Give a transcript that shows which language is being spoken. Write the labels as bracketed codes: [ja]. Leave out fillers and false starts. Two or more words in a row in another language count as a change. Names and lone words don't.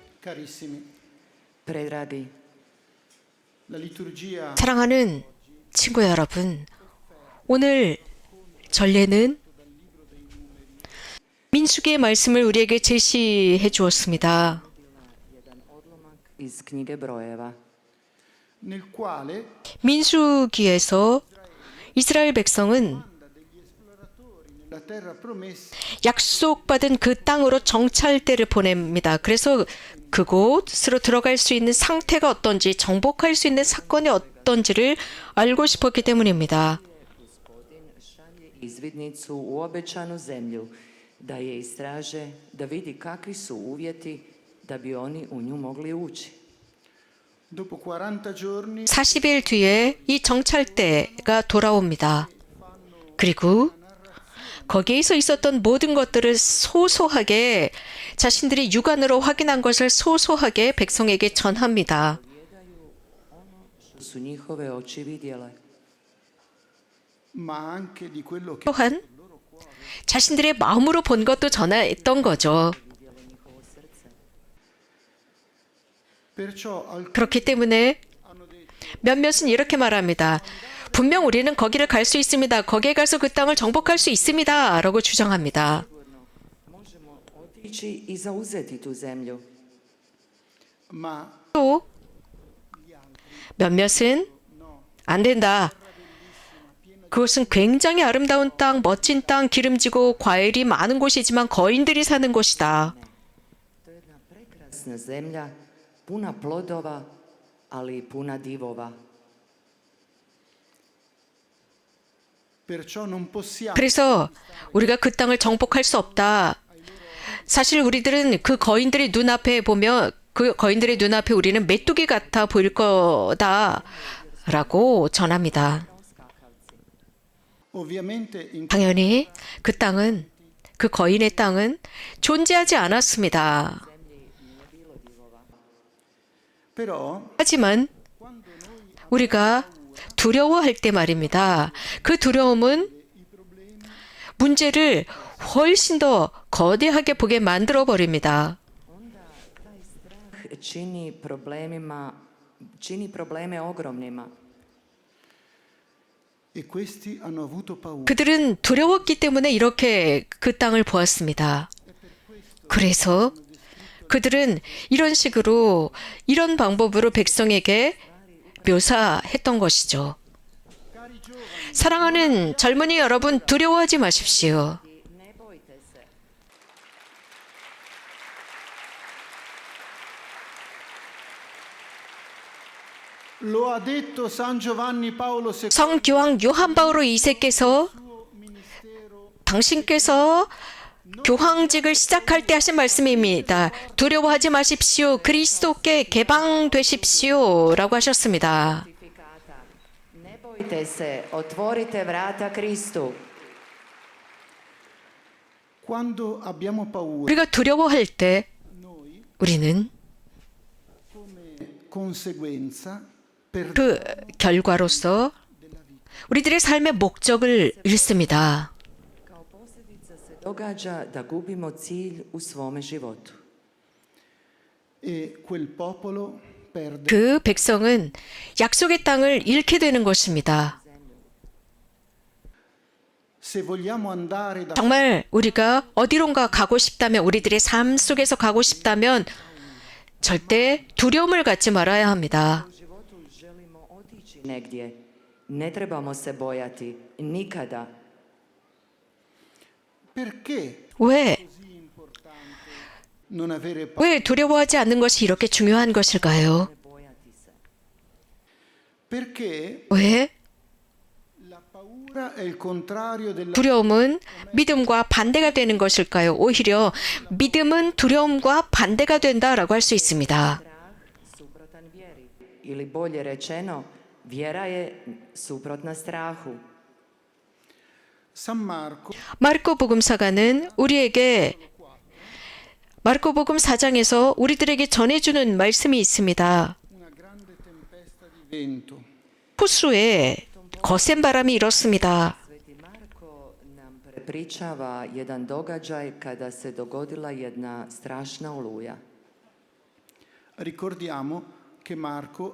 [it] Carissimi, [hr] Predragi, [it] la liturgia [ko] 사랑하는 친구 여러분, 오늘 전례는 민수기의 말씀을 우리에게 제시해 주었습니다. [hr] iz knjige brojeva. [it] nel quale [ko] 민수기에서 이스라엘 백성은 [it] la terra promessa [ko] 약속받은 그 땅으로 정찰대를 보냅니다. 그래서 그곳으로 들어갈 수 있는 상태가 어떤지, 정복할 수 있는 사건이 어떤지를 알고 싶었기 때문입니다. [hr] Gospodin šalje izvidnicu u obećanu zemlju, da je istraže, da vidi kakvi su uvjeti da bi oni u nju mogli ući. [it] dopo 40 giorni [ko] 40일 뒤에 이 정찰대가 돌아옵니다. 그리고 거기에서 있었던 모든 것들을 소소하게 자신들이 육안으로 확인한 것을 소소하게 백성에게 전합니다. [hr] Što su njihove oči vidjele. [it] ma anche di quello che [ko] 또한 자신들의 마음으로 본 것도 전했던 거죠. [it] perciò alcuni [ko] 그렇기 때문에 몇몇은 이렇게 말합니다. 분명 우리는 거기를 갈 수 있습니다. 거기에 가서 그 땅을 정복할 수 있습니다. 라고 주장합니다. [hr] Možemo otići i zauzeti tu zemlju. [it] ma [ko] 또 몇몇은 안 된다. 그것은 굉장히 아름다운 땅, 멋진 땅, 기름지고 과일이 많은 곳이지만 거인들이 사는 곳이다. [hr] To je jedna prekrasna zemlja, puna plodova, ali i puna divova. [it] perciò non possiamo [ko] 그래서 우리가 그 땅을 정복할 수 없다. 사실 우리들은 그 거인들이 눈앞에 보면 그 거인들의 눈앞에 우리는 메뚜기 같아 보일 거다라고 전합니다. [it] ovviamente in [ko] 당연히 그 땅은 그 거인의 땅은 존재하지 않았습니다. [it] però [ko] 하지만 우리가 두려워할 때 말입니다. 그 두려움은 문제를 훨씬 더 거대하게 보게 만들어 버립니다. [hr] Čini probleme ogromnima. [it] e questi hanno avuto paura [ko] 그들은 두려웠기 때문에 이렇게 그 땅을 보았습니다. 그래서 그들은 이런 식으로 이런 방법으로 백성에게 묘사했던 것이죠. 사랑하는 젊은이 여러분, 두려워하지 마십시오. [hr] Ne bojte se. [it] lo ha detto San Giovanni Paolo II [ko] 성교황 요한 바오로 2세께서 당신께서 교황직을 시작할 때 하신 말씀입니다. 두려워하지 마십시오. 그리스도께 개방되십시오. 라고 하셨습니다. [hr] Ne bojte se, otvorite vrata Kristu. [it] quando abbiamo paura [ko] 우리가 두려워할 때 우리는 [it] conseguenza per [ko] 그 결과로서 우리들의 삶의 목적을 잃습니다. [hr] Kao posljedica se događa da gubimo cilj u svome životu. [it] e quel popolo perde [ko] 그 백성은 약속의 땅을 잃게 되는 것입니다. [it] se vogliamo andare da [ko] 정말 우리가 어디론가 가고 싶다면, 우리들의 삶 속에서 가고 싶다면 절대 두려움을 갖지 말아야 합니다. [hr] U životu želimo otići negdje. Ne trebamo se bojati. Nikada. [it] perché [ko] 왜? [it] non avere paura [ko] 왜 두려워하지 않는 것이 이렇게 중요한 것일까요? [hr] Bojati se. [it] perché [ko] 왜? [it] la paura è il contrario della [ko] 두려움은 믿음과 반대가 되는 것일까요? 오히려 믿음은 두려움과 반대가 된다라고 할 수 있습니다. [hr] Strah suprotan vjeri. Ili bolje rečeno, vjera je suprotna strahu. [it] San Marco [ko] 마르코 복음사가는 우리에게 마르코복음 4장에서 우리들에게 전해주는 말씀이 있습니다. [it] una grande tempesta di vento [ko] 호수에 거센 바람이 일었습니다. [hr] Sveti Marko nam prepričava jedan događaj kada se dogodila jedna strašna oluja. [it] Ricordiamo che Marco